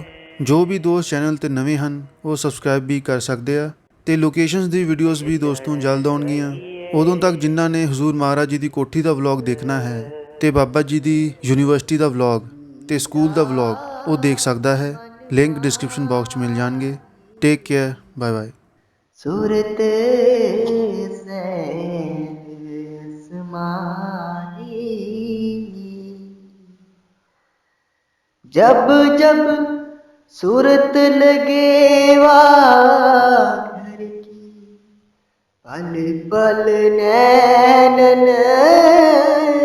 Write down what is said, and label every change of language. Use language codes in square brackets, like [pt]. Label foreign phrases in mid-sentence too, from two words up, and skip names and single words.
[pa] ਜੋ ਵੀ ਦੋਸਤ ਚੈਨਲ ਤੇ ਨਵੇਂ ਹਨ ਉਹ ਸਬਸਕ੍ਰਾਈਬ ਵੀ ਕਰ ਸਕਦੇ ਆ ਤੇ ਲੋਕੇਸ਼ਨਸ ਦੀ ਵੀਡੀਓਜ਼ ਵੀ ਦੋਸਤੋਂ ਜਲਦ ਆਉਣਗੀਆਂ। ਉਦੋਂ ਤੱਕ ਜਿਨ੍ਹਾਂ ਨੇ ਹਜ਼ੂਰ ਮਹਾਰਾਜ ਜੀ ਦੀ ਕੋਠੀ ਦਾ ਵਲੌਗ ਦੇਖਣਾ ਹੈ ਤੇ ਬਾਬਾ ਜੀ ਦੀ ਯੂਨੀਵਰਸਿਟੀ ਦਾ ਵਲੌਗ ਤੇ ਸਕੂਲ ਦਾ ਵਲੌਗ ਉਹ ਦੇਖ ਸਕਦਾ ਹੈ। ਲਿੰਕ [en] description box [pa] 'ਚ ਮਿਲ ਜਾਣਗੇ। [en] take care, bye bye. [hi] सूरत समारी जब जब सूरत लगेवा घर की पल पल नैनन